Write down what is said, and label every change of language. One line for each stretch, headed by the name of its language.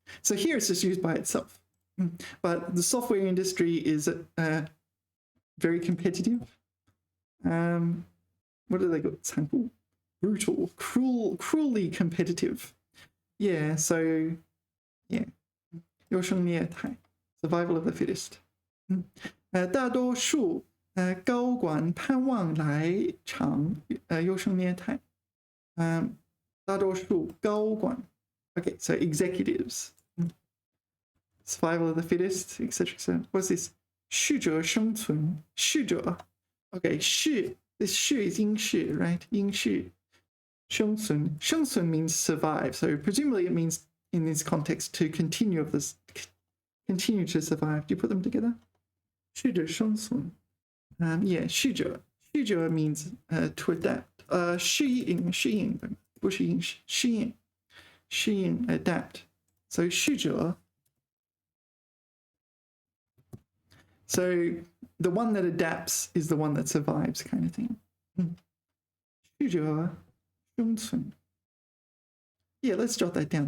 English: So here it's just used by itself. But the software industry is very competitive. What do they got? 残酷, brutal, cruelly competitive. Yeah, so yeah, 优胜劣汰 survival of the fittest.
Chinese: 大多数高管盼望来场优胜劣汰。大多数高管
English: okay, so executives. Survival of the fittest, etc. etc. What's this?
Chinese: 适者生存，适者 okay, 适 this 适 is 应适 right?
English: 应适生存，生存 means survive, so presumably it means in this context to continue to survive. Do you put them together? 适者生存 yeah, 适者 means to adapt.
Chinese: 适应不是应适应 adapt.
English: So 适者 so the one that adapts is the one that survives, kind of thing. 适者生存 yeah, let's jot that down.